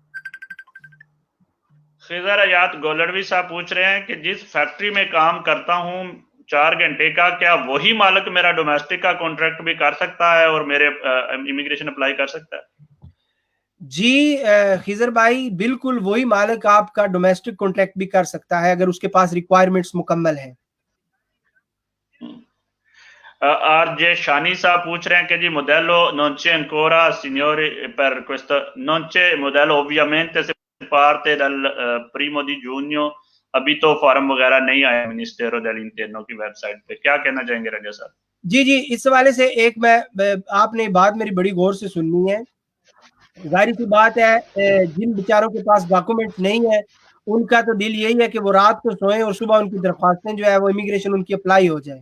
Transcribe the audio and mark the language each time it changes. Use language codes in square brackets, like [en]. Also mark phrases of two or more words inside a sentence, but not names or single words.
[ur] خضر حیات گولڈوی صاحب پوچھ رہے ہیں کہ جس فیکٹری میں کام کرتا ہوں 4 گھنٹے کا، کیا وہی مالک میرا ڈومیسٹک کا کانٹریکٹ بھی کر سکتا ہے اور میرے امیگریشن اپلائی کر سکتا ہے? جی خضر بھائی، بالکل وہی مالک آپ کا [en] domestic contract [ur] بھی کر سکتا ہے اگر اس کے پاس ریکوائرمنٹس مکمل ہیں. آر جے شانی صاحب پوچھ رہے ہیں کہ جی [it] modello non c'è ancora signori per questo, non c'è modello ovviamente se parte dal 1 giugno, [ur] ابھی تو فارم وغیرہ نہیں آیا منسٹیرو دیل انٹیرنو کی ویب سائٹ پے، کیا کہنا چاہیں گے رضا صاحب? جی اس حوالے سے ایک میں آپ نے بات میری بڑی غور سے سننی ہے. ظاہر سی بات ہے جن بیچاروں کے پاس ڈاکیومنٹ نہیں ہے ان کا تو دل یہی ہے کہ وہ رات کو سوئیں اور صبح ان کی درخواستیں جو ہے وہ امیگریشن ان کی اپلائی ہو جائے.